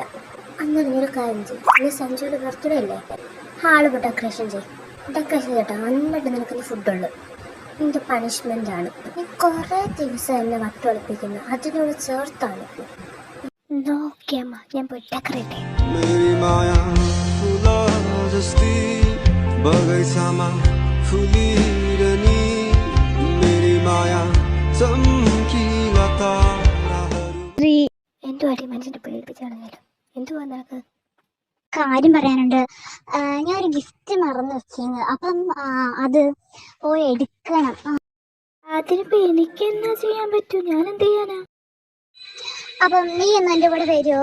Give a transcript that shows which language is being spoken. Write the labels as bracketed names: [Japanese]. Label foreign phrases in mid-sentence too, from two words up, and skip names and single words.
[Malayalam] അന്നേരം ഒരു കാര്യം ചെയ്യും, ഇന്ന് സഞ്ജുവിൻ്റെ ബർത്ത്ഡേ അല്ലേ, ഹാള് പോയി ഡെക്കറേഷൻ ചെയ്യും. ഡെക്കറേഷൻ ചെയ്യട്ടോ, എന്നിട്ട് നിനക്കിന്ന് ഫുഡുള്ളു. നിന്റെ പണിഷ്മെൻ്റ് ആണ്. നീ കുറേ ദിവസം എന്നെ വട്ടൊളിപ്പിക്കുന്നു, അതിനോട് ചേർത്താണ്. നോക്കി അമ്മ, ഞാൻ പോയി ഡെക്കറേറ്റ് ചെയ്യാം. [Nepali] मेरी माया फुला जस्ती बगैँचामा फुलिरहने मेरी माया चम्किला ताराहरू [Malayalam] എന്തുവാടി മനുഷ്യൻ്റെ പേടിപ്പിച്ചാണെങ്കിലും എന്തുവാ നിനക്ക്? കാര്യം പറയാനുണ്ട്. ഞാനൊരു ഗിഫ്റ്റ് മറന്നു വെച്ചിരുന്നു. അപ്പം അത് പോയി എടുക്കണം. അതിനിപ്പോ എനിക്ക് എന്നാ ചെയ്യാൻ പറ്റൂ? ഞാൻ എന്ത് ചെയ്യാനാ? അപ്പം നീ ഒന്ന് എൻ്റെ കൂടെ വരുമോ?